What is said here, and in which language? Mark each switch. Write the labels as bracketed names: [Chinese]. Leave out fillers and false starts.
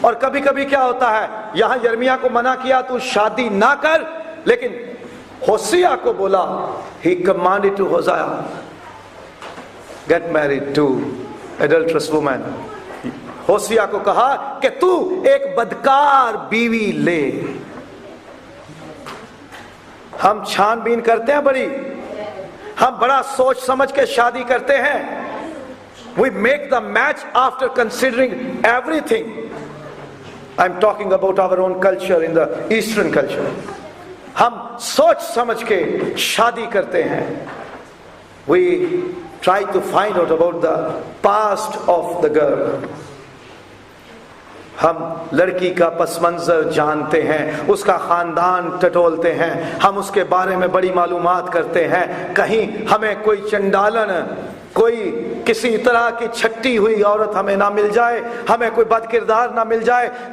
[Hindi] और कभी कभी क्या होता है, यहां यिर्मयाह को मना किया तू शादी ना कर, लेकिन होसिया को बोला, [English] he commanded to Hosea, get married to adulterous woman. [Hindi] होसिया को कहा कि तू एक बदकार बीवी ले। हम छानबीन करते हैं बड़ी, हम बड़ा सोच समझ के शादी करते हैं। [English] We make the match after considering everything. I'm talking about our own culture in the Eastern culture. [Hindi] हम सोच समझ के शादी करते हैं। [English] We try to find out about the past of the girl. [Hindi] हम लड़की का पस मंजर जानते हैं, उसका खानदान टटोलते हैं, हम उसके बारे में बड़ी मालूमात करते हैं। कहीं हमें कोई चंडालन, कोई किसी तरह की छट्टी हुई औरत हमें ना मिल जाए, हमें कोई बदकिरदार ना मिल जाए।